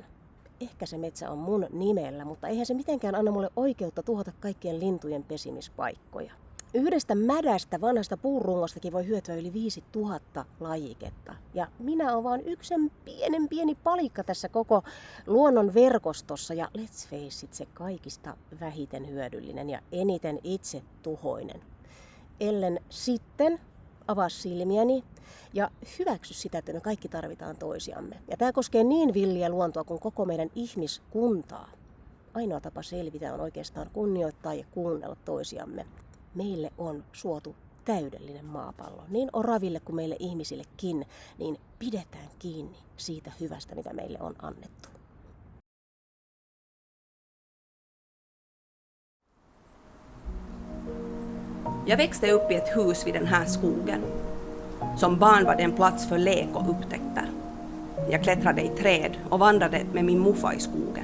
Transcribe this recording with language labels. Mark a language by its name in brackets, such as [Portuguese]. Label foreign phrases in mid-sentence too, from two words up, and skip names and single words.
[Finnish] Ehkä se metsä on mun nimellä, mutta eihän se mitenkään anna mulle oikeutta tuhota kaikkien lintujen pesimispaikkoja. Yhdestä mädästä vanhasta puurungostakin voi hyötyä yli 5000 lajiketta. Ja minä oon vaan yksi pieni palikka tässä koko luonnon verkostossa. [English] Ja let's face it, [Finnish] se kaikista vähiten hyödyllinen ja eniten itse tuhoinen. Ellen sitten avaa silmiäni ja hyväksy sitä, että me kaikki tarvitaan toisiamme. Ja tämä koskee niin villiä luontoa kuin koko meidän ihmiskuntaa. Ainoa tapa selvitä on oikeastaan kunnioittaa ja kuunnella toisiamme. Meille on suotu täydellinen maapallo, niin oraville kuin meille ihmisillekin, niin pidetään kiinni siitä hyvästä, mitä meille on annettu. [Swedish] Jag växte upp i ett hus vid den här skogen. Som barn var det en plats för lek och upptäckter. Jag klättrade i träd och vandrade med min muffa i skogen.